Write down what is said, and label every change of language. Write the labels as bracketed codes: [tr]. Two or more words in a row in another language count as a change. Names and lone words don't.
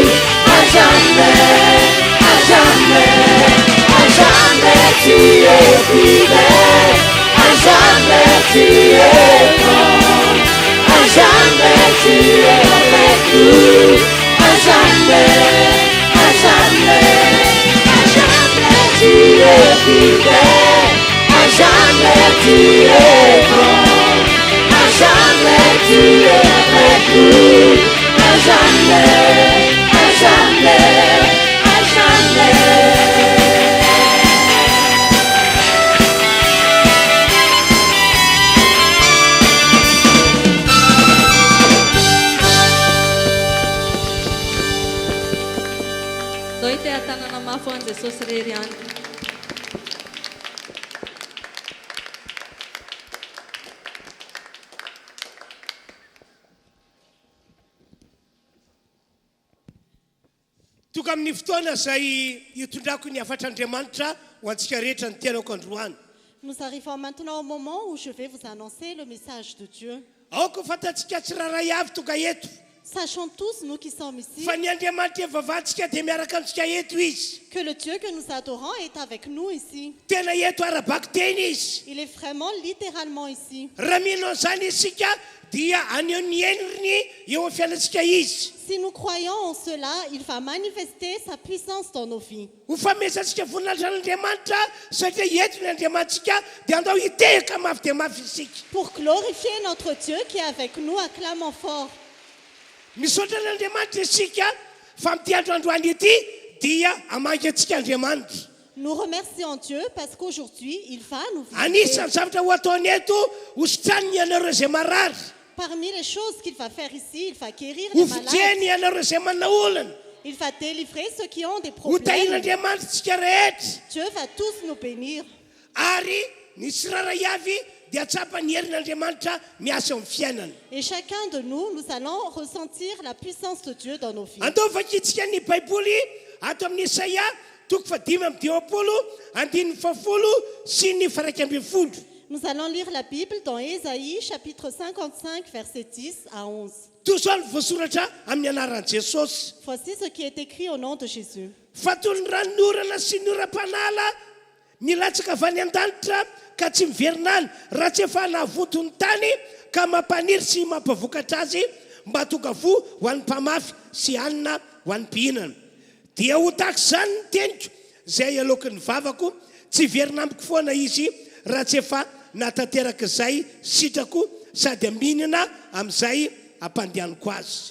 [fr] à jamais, à jamais, à jamais tu es fidèle, à jamais tu es bon, à jamais tu es avec nous, à jamais, à jamais, à jamais tu es fidèle, à jamais tu es bon. Jamais tu es avec nous, à jamais, à jamais, à jamais. Doite atanana mafon Jesus rerian. [mg] Toka amin'ny fotoana zay hitondrako ny afatr'Andriamanitra ho antsika rehetra ny tianako androany. [fr] Nous arrivons maintenant au moment où je vais vous annoncer le message de Dieu. [mg] Aoko fantatsika tsiraray avy toka eto. [fr] Sachons tous, nous qui sommes ici, [mg] Fa ny Andriamanitra vavatsika dia miaraka amintsika eto izy. [fr] que le Dieu que nous adorons est avec nous ici. [mg] Tena eto arabako teny izy. [fr] Il est vraiment littéralement ici. [mg] Raha mino an'izany isika dia aneo ny henriny eo amin'ny fiainantsika izy. [fr] Si nous croyons en cela, il va manifester sa puissance dans nos vies. [mg] Ho famesantsika voninahitra n'Andriamanitra satria eto ny Andriamantsika dia andao hitehaka mafy dia mafy isika. [fr] Pour glorifier notre Dieu qui est avec nous, acclamons fort. [mg] Misaotra n'Andriamanitra isika fa amin'ity andro androany ity dia hamangy antsika Andriamanitra. [fr] Nous remercions Dieu parce qu'aujourd'hui, il va nous visiter. [mg] Anisan'ny zavatra ho ataony eto hositraniny ianareo izay marary. [fr] Parmi les choses qu'il va faire ici, il va guérir [mg] Ho [fr] les malades. [mg] fijeny ianareo izay manana olana. [fr] Il va délivrer ceux qui ont des [mg] Ho [fr] problèmes. [mg] tahin'Andriamanitra tsika rehetra. [fr] Dieu va tous nous bénir. [mg] Ary ny tsiraray avy dia tsapany herin'Andriamanitra miasa amin'ny fiainana. [fr] Et chacun de nous, nous allons ressentir la puissance de Dieu dans nos vies. [mg] Andao vakitsika ny Baiboly ato amin'ny Isaia toko 5:20, 2:10 sy ny 1:20. [fr] Nous allons lire la Bible dans Ésaïe chapitre 55 versets 10 à 11. Voici ce qui est écrit au nom de Jésus. [mg] Nilatsaka avy any an-danitra ka tsy miverinany raha tsy efa nahavotony tany ka mampaniry sy mampavokatra azy mba tonga vo ho an'ny mpamafy sy hanina ho an'ny mpihinana dia ho tahaka izany ny teniko izay alokin'ny vavako tsy verina amiko foana izy raha tsy efa natanteraka izay sitrako sady mihinana amin'izay ampandehaniko azy.